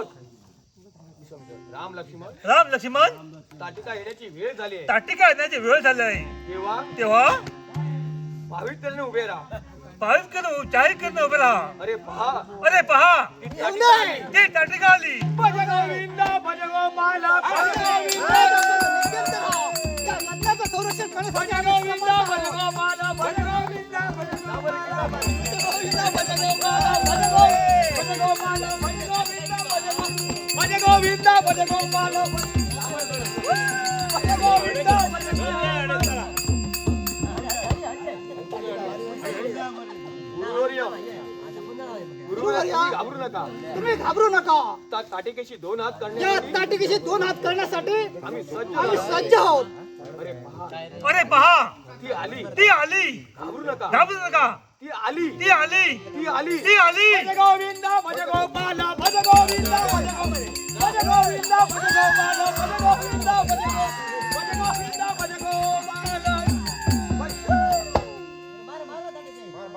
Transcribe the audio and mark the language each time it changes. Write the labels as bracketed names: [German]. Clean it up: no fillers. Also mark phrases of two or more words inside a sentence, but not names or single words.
[Marathi] राम लक्ष्मण, राम लक्ष्मण ताटिका येण्याची वेळ झाली आहे. ताटिका येण्याची वेळ झाली आहे. तेव्हा भाविकतेने उभे राहा. पावित करून जाहीर करणं उभे राहा. अरे पहा, अरे पहा, ती ताटिका आली. ती ताटिका आली. [Sanskrit] भज गोविंद भज गोपाल भज गोविंद [Marathi] या लग्नाचं संरक्षण करण्यासाठी [Sanskrit] भज गोविंद भज गोपाल भज गोविंद भज गोपाल भज गोपाल भज गोविंद भज गोपाल [Marathi] घाबरू नका. तुम्ही घाबरू नका. ताटिकेशी 2 हात या करण्यासाठी ताटिकेशी 2 हात करण्यासाठी आम्ही आम्ही सज्ज आहोत. अरे पहा, अरे पहा, ती आली. ती आली. घाबरू नका. घाबरू नका. ती आली. ती आली. ती आली. ती आली. [Sanskrit] भज गोविंद भज गोपाल भज गोविंद भज गोविंद भज गोविंद भज गोपाल भज गोविंद भज गोविंद भज गोपाल